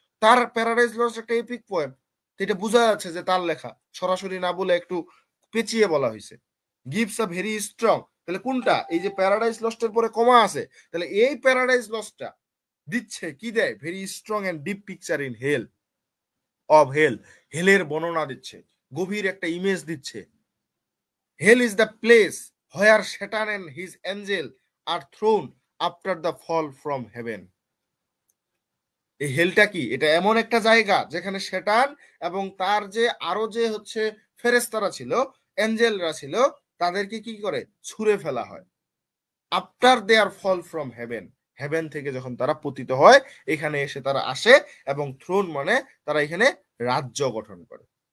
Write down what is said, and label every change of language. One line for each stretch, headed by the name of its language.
Bangla: তার paradise lost একটা epic poem, এটা বোঝা যাচ্ছে যে তার লেখা, সরাসরি না বলে একটু পেঁচিয়ে বলা হয়েছে।
English: gives a very strong,
Bangla: তাহলে কোনটা? এই যে প্যারাডাইস লস্টের পরে কমা আছে, তাহলে এই প্যারাডাইস লস্টটা দিচ্ছে কি দেয়?
English: very strong and deep picture in hell of hell,
Bangla: হেলের বর্ণনা দিচ্ছে, গভীর একটা ইমেজ দিচ্ছে।
English: Hell is the place where Satan and his angel are thrown after the fall from heaven.
Bangla: এই হেলটা কি? এটা এমন একটা জায়গা যেখানে শয়তান এবং তার যে আরো যে হচ্ছে ফেরেশতারা ছিল, এঞ্জেলরা ছিল, তাদেরকে কি করে? ছুঁড়ে ফেলা হয়।
English: after their fall from heaven,
Bangla: haven থেকে যখন তারা পতিত হয় এখানে এসে তারা আসে, এবং থ্রোন মানে তারা এখানে রাজ্য গঠন করে।